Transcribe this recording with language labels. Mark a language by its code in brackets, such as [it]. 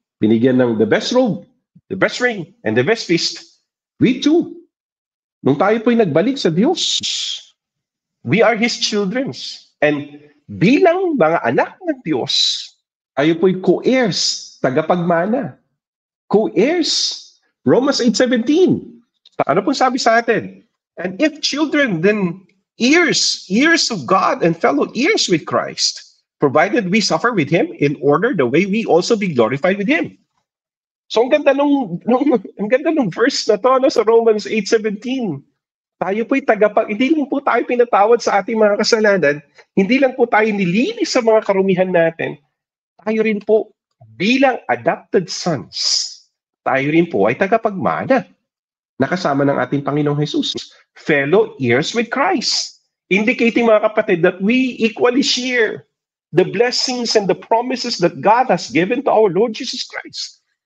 [en] Binigyan ng the best robe, the best ring, and the best feast. We too, [tl] nung tayo po'y nagbalik sa Diyos, [en] we are His children. [tl] And bilang mga anak ng Diyos, tayo po'y [en] co-heirs, [tl] tagapagmana. [en] Co-heirs. [tl] Romans 8:17. Ano pong sabi sa atin? [en] And if children, then heirs of God and fellow heirs with Christ, provided we suffer with Him in order the way we also be glorified with Him. [tl] So ang ganda nung verse na to, sa Romans 8:17. Tayo po'y hindi lang po tayo pinatawad sa ating mga kasalanan, hindi lang po tayo nilinis sa mga karumihan natin, tayo rin po bilang adopted sons, tayo rin po ay tagapagmana na kasama ng ating Panginoong Jesus. [en] Fellow heirs with Christ. Indicating, [tl] mga kapatid, [en] that we equally share the blessings and the promises that God has given to our Lord Jesus Christ.